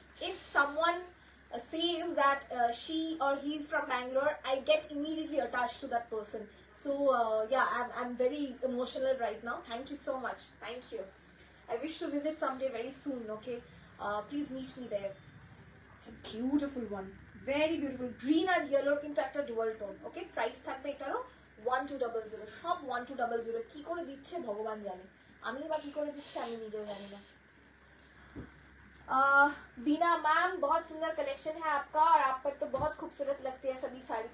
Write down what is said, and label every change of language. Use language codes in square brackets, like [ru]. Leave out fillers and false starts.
[en] If someone says that she or he is from Bangalore, I get immediately attached to that person. So yeah, I'm very emotional right now. Thank you so much. Thank you. I wish to visit someday very soon. Okay, please meet me there. It's a beautiful one, very beautiful. Green and yellow [bn] কিন্তু একটা [en] dual tone. [bn] Okay, price থাকবে এটারও 1200, সব 1200। কি করে দিচ্ছে ভগবান জানে, আমি বা কি করে দিচ্ছে আমি নিজেও জানি না। [hi] बीना मैम, बहुत सुंदर कलेक्शन है आपका, और आप पर तो बहुत खूबसूरत लगती है सभी साड़ी।